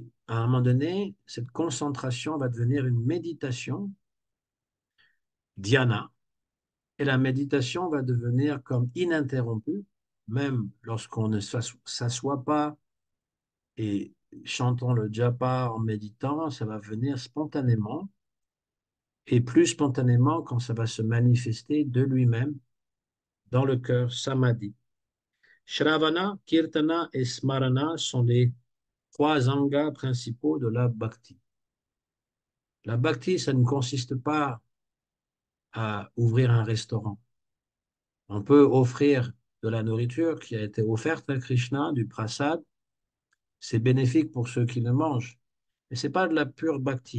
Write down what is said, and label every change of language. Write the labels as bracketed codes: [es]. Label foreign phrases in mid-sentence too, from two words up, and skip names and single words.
[fr] à un moment donné, cette concentration va devenir une méditation, dhyana, et la méditation va devenir comme ininterrompue, même lorsqu'on ne s'assoit pas et chantons le japa en méditant, ça va venir spontanément, et plus spontanément quand ça va se manifester de lui-même dans le cœur, samadhi. Shravana, Kirtana et Smarana sont les trois angas principaux de la bhakti. La bhakti, ça ne consiste pas à ouvrir un restaurant. On peut offrir de la nourriture qui a été offerte à Krishna, du prasad. C'est bénéfique pour ceux qui le mangent. Mais ce n'est pas de la pure bhakti.